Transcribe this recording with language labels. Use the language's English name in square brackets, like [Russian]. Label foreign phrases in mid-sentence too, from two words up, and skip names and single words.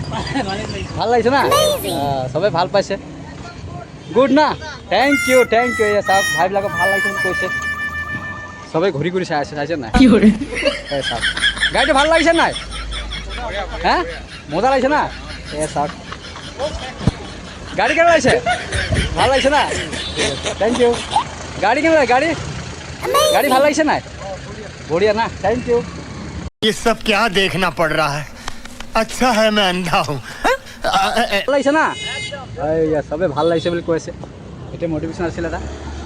[Assamese] ভাল লাগিছে না চবে ভাল পাইছে গুড না [English] thank you [Assamese] এয়া চাওক ভাইবিলাকক ভাল লাগিছে বুলি কৈছে চবে ঘূৰি ঘূৰি চাই আছে চাইছে নাই এই চাওক গাড়ীটো ভাল লাগিছে নাই হা মজা লাগিছে না এ চাওক গাড়ী কেনেকুৱা লাগিছে ভাল লাগিছে না [English] thank you [Assamese] গাড়ী কেনেকুৱা গাড়ী গাড়ী ভাল লাগিছে নাই বঢ়িয়া না [English] thank you [Hindi] ये सब क्या देखना पड़ रहा है अच्छा है मैं अंधा हूँ [Assamese] ভাল লাগিছে না এইয়া চবে ভাল লাগিছে বুলি কৈ আছে এতিয়া মটিভেশ্যন আছিলে এটা